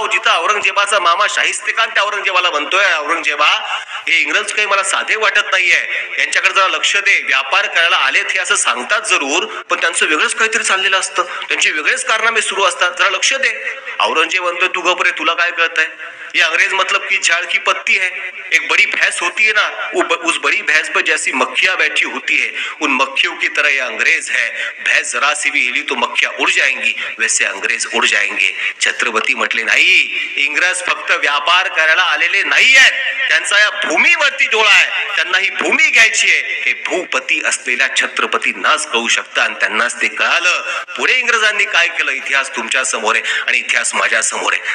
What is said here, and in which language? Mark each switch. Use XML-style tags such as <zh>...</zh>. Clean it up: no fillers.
<mr>जिथं औरंगजेबाचा मामा शाहिस्तेखान त्या औरंगजेबाला म्हणतोय औरंगजेबा हे इंग्रज काही मला साधे वाटत नाहीये, यांच्याकडे जरा लक्ष दे, व्यापार करायला आलेत हे असं सांगतात जरूर पण त्यांचं वेगळंच काहीतरी चाललेलं असतं, त्यांचे वेगळेच कारनामे सुरू असतात, जरा लक्ष दे. औरंगजेब म्हणतोय तू गप रे, तुला काय कळतंय?</mr> <hi>ये अंग्रेज मतलब की झाड़ की पत्ती है, एक बड़ी भैंस होती है ना, उस बड़ी भैंस पर जैसी मक्खियां बैठी होती है, उन मक्खियों की तरह ये अंग्रेज है. भैंस जरा सी भी हिली तो मक्खियां उड़ जाएंगी, वैसे अंग्रेज उड़ जाएंगे.</hi> <mr>छत्रपती म्हटले नाही, इंग्रज फक्त व्यापार करायला आलेले नाही आहेत, त्यांचा या भूमीवरती डोळा आहे, त्यांना ही भूमी घ्यायची आहे. हे भूपती असलेल्या छत्रपतींनाच कळू शकतं आणि त्यांनाच ते कळालं. पुढे इंग्रजांनी काय केलं इतिहास तुमच्या समोर आहे आणि इतिहास माझ्या समोर आहे.</mr>